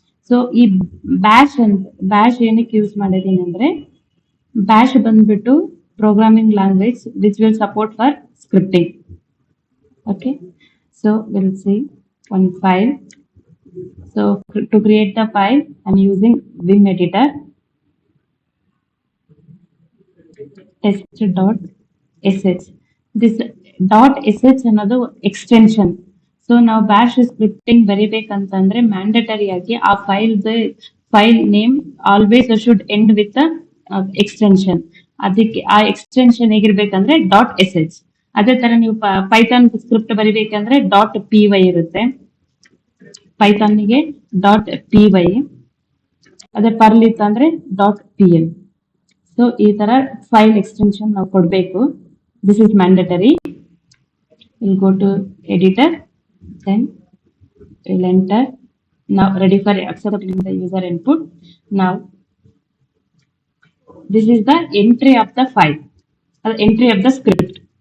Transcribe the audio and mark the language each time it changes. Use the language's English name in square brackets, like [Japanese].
[Kannada] So ಈ bash ಏನಕ್ಕೆ use ಮಾಡಿದೀನಿ ಅಂದ್ರೆ bash ಬಂದ್ಬಿಟ್ಟು [English] programming language which will support for scripting. Okay, so we'll see one file. So to create the file I'm using Vim editor, test.sh. [Kannada] this .sh ಅನ್ನೋದು extension. So ನಾವು bash scripting ಬರಿಬೇಕಂತಂದ್ರೆ mandatory ಆಗಿ ಆ file name [English] Always should end with extension. [Kannada] ಅದಕ್ಕೆ ಆ extension ಹೇಗಿರ್ಬೇಕಂದ್ರೆ .sh. ಅದೇ ತರ ನೀವು Python script ಬರಿಬೇಕಂದ್ರೆ .py ಇರುತ್ತೆ, ಪೈಥಾನ್ಗೆ .py. ಅದೇ ಪರ್ಲ್ ಇತ್ತಂದ್ರೆ .pl. ಸೊ ಈ ತರ ಫೈಲ್ ಎಕ್ಸ್ಟೆನ್ಷನ್ ನಾವು ಕೊಡ್ಬೇಕು. [English] This is mandatory. Will go to editor, then we'll enter. Now ready for accepting the user input. Now this is the entry of the file, or entry of the script.